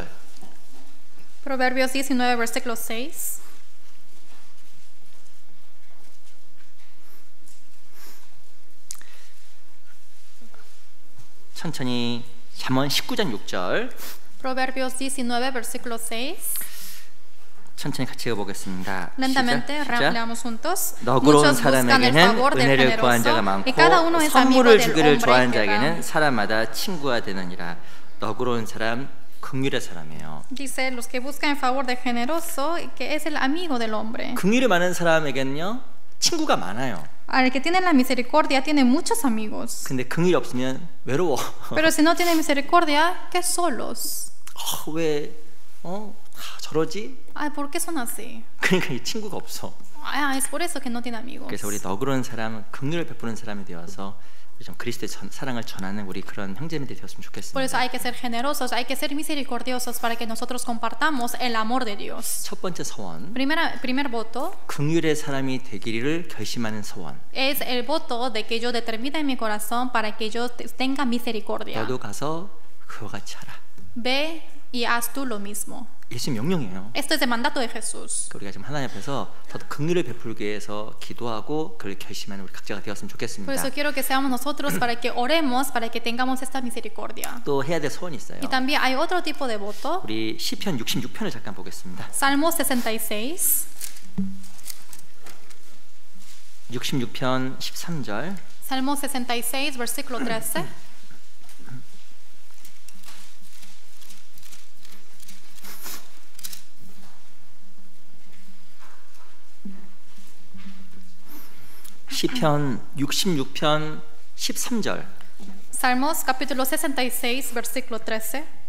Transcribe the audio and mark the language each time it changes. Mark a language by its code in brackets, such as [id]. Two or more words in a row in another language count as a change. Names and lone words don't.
[es] Proverbios 19, versículo 6. [ko] 천천히 잠언 19장 6절. [es] Proverbios 19, versículo 6. [ko] 천천히 같이 읽어보겠습니다. [es] Lentamente [ko] 시작. [es] leamos juntos. [ko] 너그러운 [es] Muchos buscan el [ko] 사람에게는 [es] favor del [ko] 은혜를 구한 자가 [es] generoso [ko] 많고 [es] y cada uno es amigo [ko] 선물을 [es] del [ko] 주기를 [es] hombre [ko] 좋아하는 [es] que da. [ko] 자에게는 사람마다 친구가 되느니라. 너그러운 사람 긍휼의 사람이에요. [es] Dice los que buscan el favor del generoso, que es el amigo del hombre. [ko] 긍휼이 많은 사람에게는요 친구가 많아요. [es] Al que tiene la misericordia tiene muchos amigos. [ko] 근데 긍휼이 없으면 외로워. [es] Pero si no tiene misericordia, ¿qué solos? [ko] 왜 저러지? [es] Ay, ¿por qué son así? [ko] 그러니까 이 친구가 없어. [es] Es por eso que no tiene amigos. [ko] 그래서 우리 너그러운 사람, 긍휼을 베푸는 사람이 되어서 좀 그리스도의 사랑을 전하는 우리 그런 형제님들이 되었으면 [es] Por eso [ko] 좋겠습니다. [es] hay que ser generosos, hay que ser misericordiosos para que nosotros compartamos el amor de Dios. [ko] 첫 번째 소원, [es] Primer voto [ko] 긍휼의 사람이 되기를 결심하는 소원. [es] es el voto de que yo determine en mi corazón para que yo tenga misericordia. [ko] 너도 가서 그와 같이 하라. [es] Ve y haz tú lo mismo. [ko] 예수님 명령이에요. [es] Esto es el mandato de Jesús. [ko] 우리가 지금 하나님 앞에서 더 긍휼을 베풀기 위해서 기도하고 그를 결심하는 우리 각자가 되었으면 [es] Por [ko] 좋겠습니다. [es] eso quiero que seamos nosotros para que oremos, para que tengamos esta misericordia. [ko] 또 해야 될 소원이 있어요. [es] Y también hay otro tipo de voto. [ko] 우리 시편 66편을 잠깐 보겠습니다. [es] Salmo 66. [ko] 66편 13절. [es] Salmo 66, versículo 13. [ko] 시편 66편 13절. [es] Salmos capítulo 66, versículo 13.